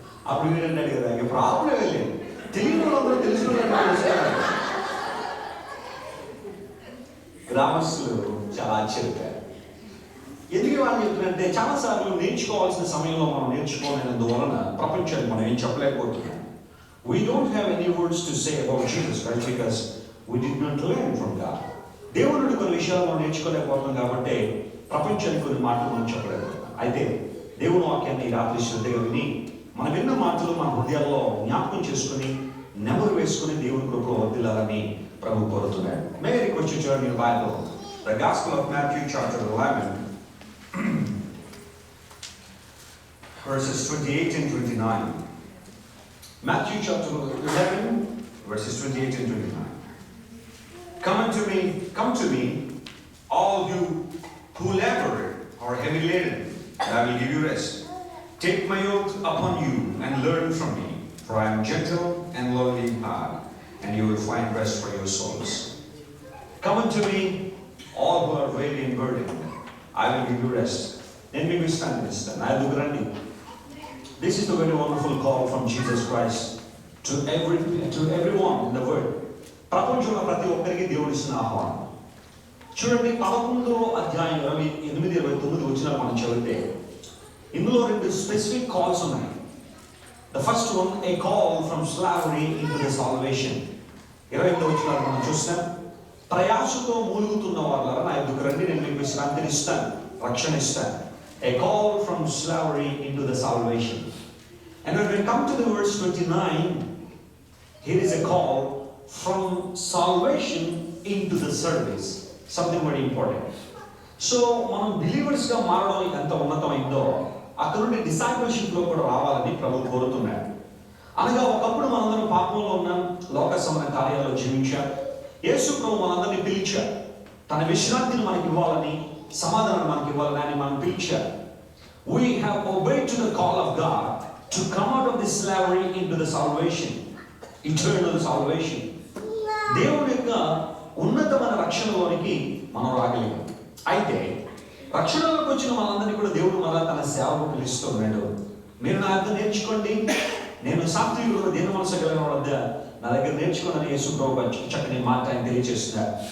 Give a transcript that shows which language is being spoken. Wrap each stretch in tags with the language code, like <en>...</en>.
<te>అప్పుడు వీడంటాడు కదా, ఇక ప్రాబ్లం వెళ్ళలేదు, తెలియని వాళ్ళందరూ తెలిసిన వాళ్ళు. గ్రామస్తులు చాలా ఆశ్చర్యపోయారు. ఎందుకు వాళ్ళు చెప్తున్నారంటే, చాలాసార్లు నేర్చుకోవాల్సిన సమయంలో మనం నేర్చుకోలేనందువలన ప్రపంచానికి మనం ఏం చెప్పలేకపోతున్నాం.</te> <en>We don't have any words to say about Jesus Christ because we did not learn from God.</en> <te>దేవుడు కొన్ని విషయాలు మనం నేర్చుకోలేకపోతున్నాం కాబట్టి ప్రపంచానికి కొన్ని మాటలు మనం చెప్పలేకపోతున్నాం. అయితే దేవుని వాక్యాన్ని రాత్రి శ్రద్ధగా విని మన విన్న మాటలు మన హృదయాల్లో జ్ఞాపకం చేసుకుని నెమరు వేసుకుని దేవుని కృపలో వర్ధిల్లాలని ప్రభు కోరుతున్నాడు.</te> <en>May I request you to turn your Bible the gospel of Matthew chapter 11 verses 28 and 29. Matthew chapter 11 verses 28 and 29. Come to me, all you who labor or heavy laden, and I will give you rest. Take my yoke upon you and learn from me, for I am gentle and lowly in heart, and you will find rest for your souls. Come unto me, all who are weary and burdened, I will give you rest. Then we will stand this, and I will grant you. This is the very wonderful call from Jesus Christ to everyone in the world.</en> <te>ప్రపంచంలో ప్రతి ఒక్కరికి దేవుడు ఇస్తున్న ఆహ్వానం. చూడండి, 11వ అధ్యాయం 28-29 వచనాలు మనం చదివితే ఇందులో 2 స్పెసిఫిక్ కాల్స్ ఉన్నాయి.</te> <en>The first one, a call from slavery into the salvation.</en> <te>28వ వచనాలు మనం చూస్తాం. ప్రయాసతో మూలుగుతున్న వాళ్ళ నా యొద్దకు రండి, నేను మీకు విశ్రాంతిని ఇస్తాను, రక్షణ ఇస్తాను.</te> <en>A call from slavery into the salvation. And when we come to the verse 29, here is a call from salvation into the service. Something very important.</en> <te>So, మనం believers గా మారడం ఎంత ఉన్నతమైందో అక్కడ నుండి discipleship లో కూడా రావాలని ప్రభు కోరుతున్నాడు. అనగా ఒకప్పుడు మనందరం పాపంలో ఉన్నాం, లోక సంబంధ కార్యాల్లో జీవించాం. యేసు ప్రభు మనందరినీ పిలిచాడు, తన విశ్రాంతిని మనకి ఇవ్వాలని, సమాధానం మనకి ఇవ్వాలని ఆయన మనం పిలిచారు.</te> <en>We have obeyed to the call of God to come out of this slavery into the salvation, eternal salvation.</en> <te>దేవుని యొక్క ఉన్నతమైన రక్షణలోనికి మనం రాగలిగాం. అయితే రక్షణలోకి వచ్చిన మనందరినీ కూడా దేవుడు మళ్ళా తన సేవకు పిలుస్తున్నాడు. మీరు నా దగ్గర నేర్చుకోండి, నేను సాత్వికుడు, దీన మనసు కలిగిన వద్ద నా దగ్గర నేర్చుకోండి యేసు ప్రభు చక్కని మాట ఆయన తెలియజేస్తున్నారు.</te>